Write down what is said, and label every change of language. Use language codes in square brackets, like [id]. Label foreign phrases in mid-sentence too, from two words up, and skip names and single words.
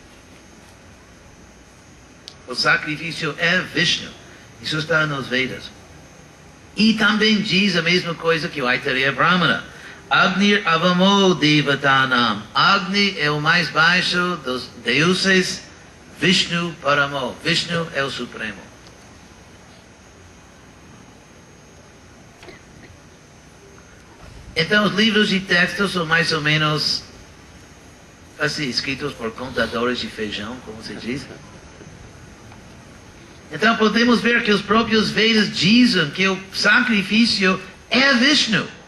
[pt] O sacrifício é Vishnu. Isso está nos Vedas. E também diz a mesma coisa que o Aitareya Brahmana. [sa] अग्नि अवमो देवतानाम्. [pt] Agni é o mais baixo dos deuses. [sa] विष्णु परमो. [pt] Vishnu é o Supremo. Então os livros de texto são mais ou menos assim, escritos por contadores de feijão, como se diz. Então podemos ver que os próprios Vedas dizem que o sacrifício é Vishnu.